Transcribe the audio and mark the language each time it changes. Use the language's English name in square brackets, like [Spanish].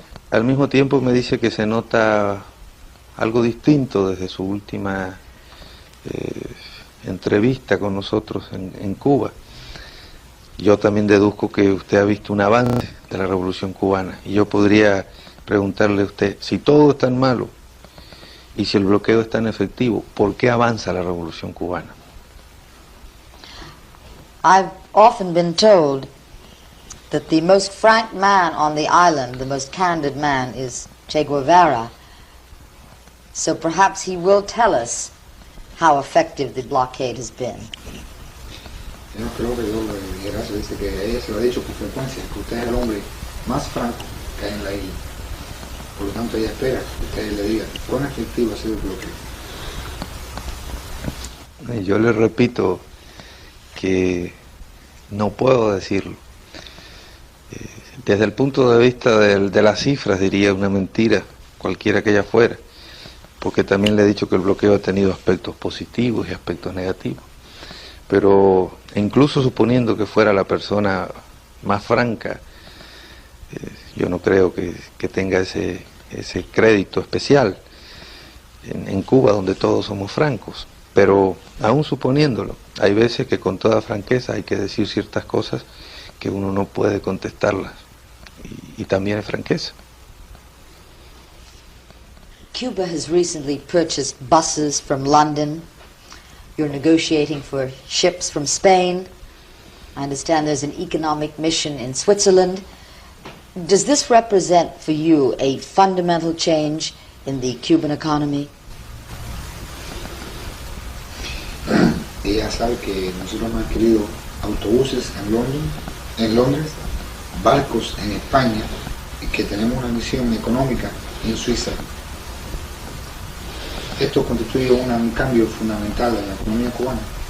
[Spanish] Al mismo tiempo me dice que se nota algo distinto desde su última entrevista con nosotros en Cuba. Yo también deduzco que usted ha visto un avance de la Revolución Cubana y yo podría preguntarle a usted, si todo es tan malo y si el bloqueo es tan efectivo, ¿por qué avanza la Revolución Cubana? [English] I've often been told that the most frank man on the island, the most candid man, is Che Guevara. So perhaps he will tell us how effective the blockade has been. [Spanish] Yo creo que yo le dijera, se dice que ella se lo ha dicho con frecuencia, que usted es el hombre más franco que hay en la isla. Por lo tanto, ella espera que usted le diga cuán efectivo ha sido el bloqueo. Yo le repito que no puedo decirlo. Desde el punto de vista de las cifras diría una mentira, cualquiera que ella fuera, porque también le he dicho que el bloqueo ha tenido aspectos positivos y aspectos negativos. Pero incluso suponiendo que fuera la persona más franca, yo no creo que tenga ese crédito especial en Cuba, donde todos somos francos. Pero aún suponiéndolo, hay veces que con toda franqueza hay que decir ciertas cosas que uno no puede contestarlas, y también es franqueza. [English] Cuba has recently purchased buses from London. You're negotiating for ships from Spain. I understand there's an economic mission in Switzerland. Does this represent for you a fundamental change in the Cuban economy? [Spanish] Ella sabe que nosotros hemos adquirido autobuses en Londres, barcos en España, y que tenemos una misión económica en Suiza. Esto constituye un cambio fundamental en la economía cubana.